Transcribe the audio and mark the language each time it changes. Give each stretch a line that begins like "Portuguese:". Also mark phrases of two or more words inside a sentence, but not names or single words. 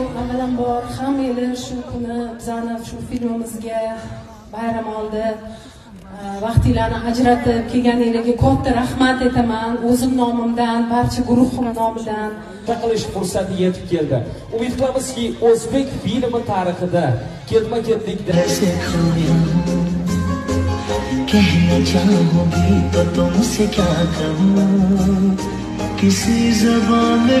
Uzbek: Avvalambor hammalar shu kuni bizani shu filmimizga bayram oldi. Vaqtinglarni ajratib kelganingizga katta rahmat aytaman. O'zim nomimdan, barcha guruhim nomidan. qilish fursati yetib keldi. Umid qilamizki, o'zbek filmi tarixida ketma-ketlikda
Hindi: कहना चाहूं भी तो तुमसे क्या कहूं किसी ज़बान